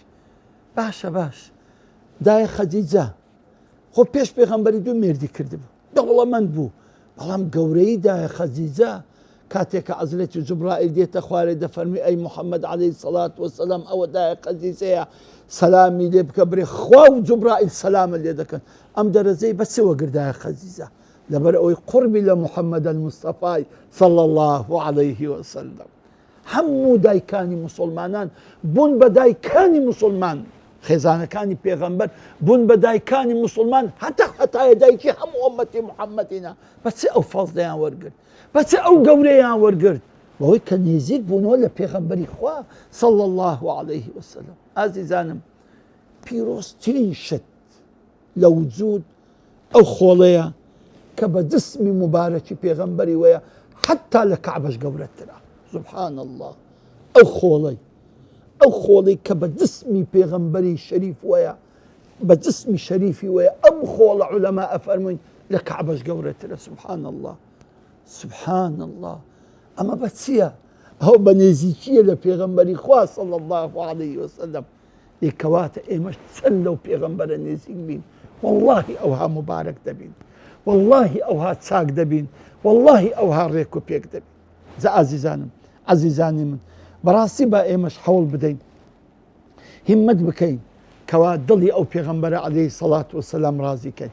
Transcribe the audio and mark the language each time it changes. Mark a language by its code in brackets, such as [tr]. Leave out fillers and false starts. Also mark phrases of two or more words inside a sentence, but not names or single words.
[ckb] باشە باش دایە خەدیجە خۆ پێش پێغەمبەری دوو مێردی کردبوو، دەوڵەمەند بوو، بەڵام گەورەی دایە خەدیجە کاتێککە عەزرەتی جوبرائیل دێتە خوارێ دەفەرمی ئەی محەممەد [ar] عەلەیهی سەڵات وەسەلام [ckb] ئەوە دایە خەدیجەیە سەلامی لێ بکە بڕێ خوا و جوبرائیل سەلامە لێ دەکەن. ئەم دەرەجەی بەچەوە گردایە خەدیجە لەبەر ئەوەی قوربی لە محەممەد المستەفای [ar] صلى الله عليه وسلم. [ckb] هەموو دایکانی مسلمانان بوون بە دایکانی مسلمان، خێزانەکانی پێغەمبەر بوون بە دایکانی مسلمان، هەتایە دایکی هەموو ئومەتی محەممەدینا. بەچ ئەو فەزڵیان وەرگرت، بەچ ئەو گەورەیان وەرگرت، بەهۆی کە نێزیک بوونەوە لە پێغەمبەری خوا [ar] صلى الله عليه وسلم. [ckb] ئازیزانم پیرۆزترین شت لە وجود ئەو خۆڵەیە کە بە جسمی مبارەکی پێغەمبەری وەیە حتا لە کەعبەش گەورەترە. [ar] سبحان الله. [ckb] ئەو خۆڵەی کە بە جسمی پێغەمبەری شەریف وەیە، بە جسمی شەریفی وەیە، ئەم خۆڵە عولەما ئەفەرمووین لە کەعبەش گەورەترە. [ar] سبحان الله سبحان الله. [ckb] ئەمە بە چییە؟ ئەو بە نێزیکیە لە پێغەمبەری خوا [ar] صلى الله عليه وسلم. [ckb] لێکەواتە ئێمەش چەند لەو پێغەمبەرە نێزیک بین، واللهی ئەوها مبارەک دەبین، واللهی ئەوها چاک دەبین، واللهی ئەوها ڕێک و پێک دەبین. جا ئازیزانم عەزیزانی من بەڕاستی با ئێمەش هەوڵ بدەین هیممەت بکەین کەوا دڵی ئەو پێغەمبەرە [ar] عەلەیهی سەڵات وەسەلام [ckb] ڕازی کەین.